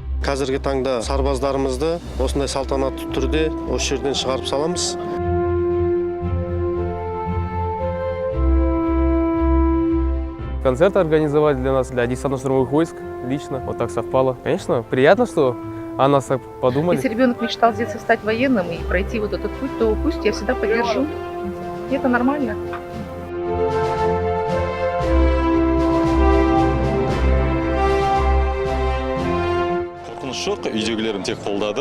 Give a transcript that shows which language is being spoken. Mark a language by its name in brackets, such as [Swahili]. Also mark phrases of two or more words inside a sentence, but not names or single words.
[Kazakh] қазіргі таңда сарбаздарымызды осындай салтанатты түрде осы жерден шығарып саламыз. [Russian] Концерт организовали для нас, для десантно-штурмовых войск, лично, вот так совпало. Конечно, приятно, что о нас так подумали. Если ребенок мечтал с детства стать военным и пройти вот этот путь, то пусть я всегда поддержу. И это нормально. [Kazakh] Қорқыныш жоқ, үйдегілерім тек қолдады.